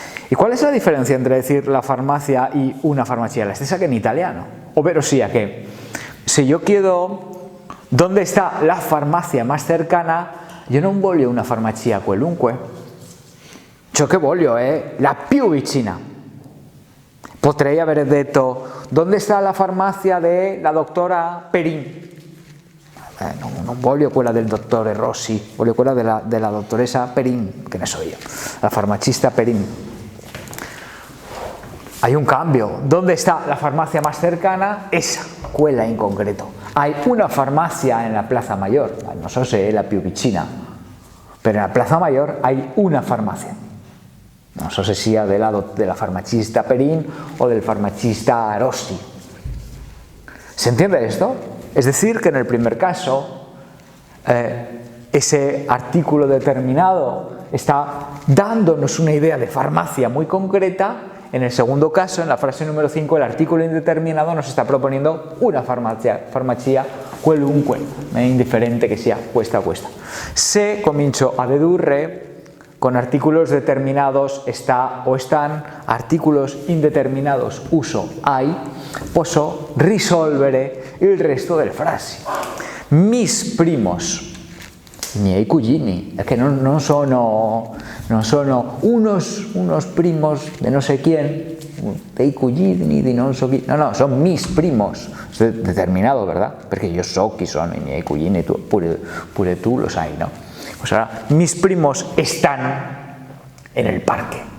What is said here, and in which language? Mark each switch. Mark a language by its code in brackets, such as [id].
[es] ¿Y cuál es la diferencia entre decir la farmacia y una farmacia? [it] La stessa [es] que en italiano, [it] ovvero sia che se io chiedo dove sta la farmacia [es] más cercana, [it] io non voglio una farmacia qualunque, ciò che voglio è la più vicina. Potrei aver detto dove sta la farmacia della dottora Perin. Non voglio quella del dottore Rossi, voglio quella della dottoressa Perin, che ne so io, la farmacista Perin. [es] Hay un cambio. ¿Dónde está la farmacia más cercana? Esa, [it] quella in concreto. [es] Hay una farmacia en la Plaza Mayor, [it] non so se è la più vicina, [es] pero en la Plaza Mayor hay una farmacia. [it] Non so se sia della farmacista Perin o del farmacista Rossi. [es] ¿Se entiende esto? Es decir, que en el primer caso, ese artículo determinado está dándonos una idea de farmacia muy concreta. En el segundo caso, en la frase número 5, el artículo indeterminado nos está proponiendo una farmacia [it] qualunque, indifferente che sia questa o questa. Se comincio a dedurre con [es] artículos determinados está o están, artículos indeterminados [it] uso hai, posso risolvere il resto delle frasi. [es] Mis primos, [it] i miei cugini, è che non sono [es] unos primos de no sé quién, [it] dei cugini di non so chi, no, [es] son mis primos, [it] è determinato, ¿verdad? Perché io so chi sono i miei cugini, pure tu lo sai, no? [es] Pues ahora, mis primos están en el parque.